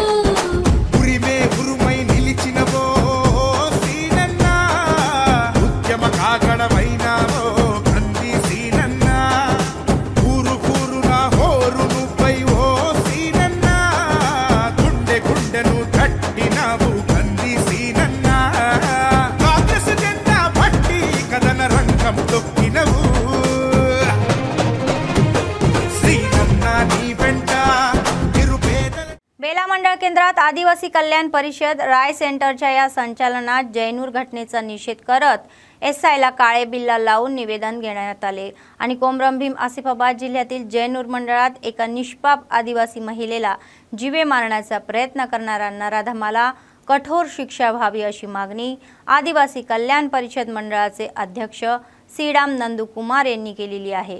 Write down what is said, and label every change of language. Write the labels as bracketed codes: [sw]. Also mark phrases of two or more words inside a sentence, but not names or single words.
[te] ఉరిమే ఉరుమై నిలిచినవో సీనన్నా ఉద్యమ కాగడవైనావో కంది సీనన్నా ఊరు ఊరున హోరు నువ్వై ఓ సీనన్నా గుండె గుండెను తట్టినావు కంది సీనన్నా కాంగ్రెస్ జెండా పట్టి కథన రంగం తొక్కినవు సీనన్నా నీ వెంట నిరుపేదల [mr] बेला मंडळ केंद्रात आदिवासी कल्याण परिषद राय सेंटरच्या या संचालनात जैनूर घटनेचा निषेध करत एसआयला काळे बिल्ला लावून निवेदन घेण्यात आले आणि कोमरम भीम आसिफाबाद जिल्ह्यातील जैनूर मंडळात एका निष्पाप आदिवासी महिलेला जीवे मारण्याचा प्रयत्न करणाऱ्या नराधमाला कठोर शिक्षा व्हावी अशी मागणी आदिवासी कल्याण परिषद मंडळाचे अध्यक्ष सीडाम नंदू कुमार यांनी केलेली आहे।